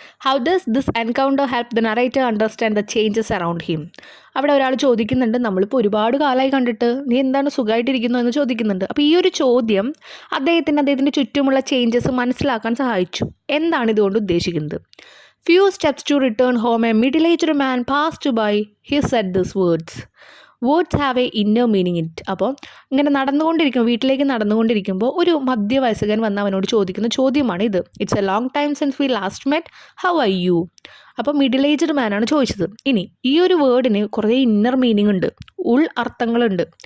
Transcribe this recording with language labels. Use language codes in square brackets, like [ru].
[en] How does this encounter help the narrator understand the changes around him? [ml] അവിടെ ഒരാൾ ചോദിക്കുന്നുണ്ട്, നമ്മളിപ്പോൾ ഒരുപാട് കാലമായി കണ്ടിട്ട്, നീ എന്താണ് സുഖമായിട്ടിരിക്കുന്നു എന്ന് ചോദിക്കുന്നുണ്ട്. അപ്പോൾ ഈ ഒരു ചോദ്യം അദ്ദേഹത്തിൻ്റെ ചുറ്റുമുള്ള ചേഞ്ചസ് മനസ്സിലാക്കാൻ സഹായിച്ചു. എന്താണ് ഇതുകൊണ്ട് ഉദ്ദേശിക്കുന്നത്? [en] Few steps to return home, a middle-aged man passed by. He said these words. Words have a inner meaning it. [ml] അപ്പോൾ ഇങ്ങനെ വീട്ടിലേക്ക് നടന്നുകൊണ്ടിരിക്കുമ്പോൾ ഒരു മധ്യവയസ്കൻ വന്ന് അവനോട് ചോദിക്കുന്ന ചോദ്യമാണ് ഇത്. [en] It's a long time since we last met, how are you? [ml] അപ്പോൾ മിഡിൽ ഏജ്ഡ് മാനാണ് ചോദിച്ചത്. ഇനി ഈ ഒരു വേർഡിന് കുറേ ഇന്നർ മീനിങ് ഉണ്ട്, ഉൾ അർത്ഥങ്ങളുണ്ട്.